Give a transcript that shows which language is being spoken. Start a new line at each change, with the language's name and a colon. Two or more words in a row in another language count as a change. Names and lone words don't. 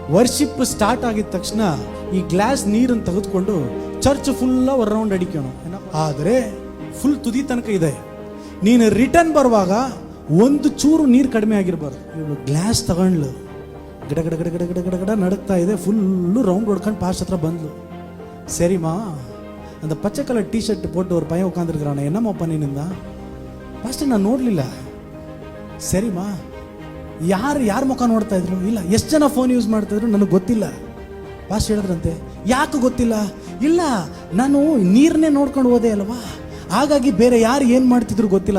English: worship start
Kannada: ಆಗಿದ ತಕ್ಷಣ ಈ ಗ್ಲಾಸ್ ನೀರನ್ನು ತೆಗೆದುಕೊಂಡು
English: church full
Kannada: ಒಂದು ರೌಂಡ್ ಅಡಿಕೋಣ. ಆದರೆ ಫುಲ್ ತುದಿ ತನಕ ಇದೆ. ನೀನು ರಿಟರ್ನ್ ಬರುವಾಗ ಒಂದು ಚೂರು ನೀರು ಕಡಿಮೆ ಆಗಿರ್ಬಾರ್ದು. ಇವಳು ಗ್ಲಾಸ್ ತಗೊಂಡ್ಲು, ಗಿಡ ಗಿಡ ಗಿಡ ಗಿಡ ಗಿಡ ಗಿಡ ಗಿಡ ನಡುಕ್ತಾ ಇದೆ,
English: full round
Kannada: ಹೊಡ್ಕೊಂಡು ಪಾಸ್ಟ್ ಹತ್ರ ಬಂದ್ಲು.
Tamil: சரிம்மா, அந்த பச்சை
English: colour T shirt
Tamil: போட்டு ஒரு பையன் உட்காந்துருக்கிறானே, என்னம்மாப்பா ನೀನಿಂದ?
Kannada: ಫಸ್ಟ್ ನಾನು ನೋಡಲಿಲ್ಲ. ಸರಿಮಾ, ಯಾರು ಮುಖ ನೋಡ್ತಾ ಇದ್ರು? ಇಲ್ಲ. ಎಷ್ಟು ಜನ
English: phone use
Kannada: ಮಾಡ್ತಾ ಇದ್ರು ನನಗೆ ಗೊತ್ತಿಲ್ಲ. ಫಾಸ್ಟ್ ಹೇಳಿದ್ರಂತೆ, ಯಾಕೆ ಗೊತ್ತಿಲ್ಲ? ಇಲ್ಲ, ನಾನು ನೀರನ್ನೇ ನೋಡ್ಕೊಂಡು ಹೋದೆ ಅಲ್ವಾ, ಹಾಗಾಗಿ ಬೇರೆ ಯಾರು ಏನು ಮಾಡ್ತಿದ್ರು ಗೊತ್ತಿಲ್ಲ.